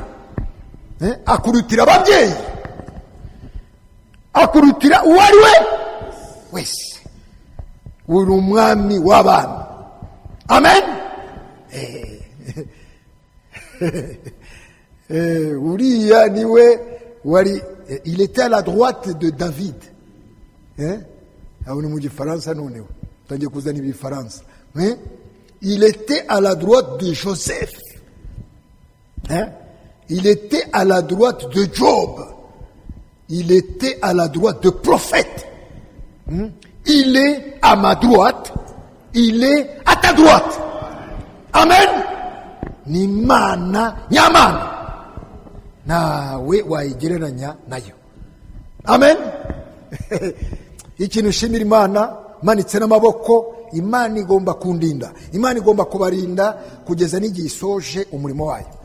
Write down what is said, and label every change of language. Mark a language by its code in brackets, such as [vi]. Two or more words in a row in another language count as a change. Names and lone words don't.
[rw] Akurutira ababyeyi, akurutira uwo ari we wese. Uri umwami w'abami. Amen. Uriya niwe wari, [fr] il était à la droite de David. [rw] Aho ni mu gifaransa noneho tangiye kuzana ibifaransa. [fr] Il était à la droite de Joseph. Il était à la droite de Job. Il était à la droite de prophète. Il est à ma droite, il est à ta droite. [rw] Amen. Ni Mana nyamana, nawe wayigereranya nayo. Amen. Ikintu ushimira Imana manitse n'amaboko, Imana igomba kundinda, Imana igomba kubarinda kugeza n'igihe isoje umurimo wayo.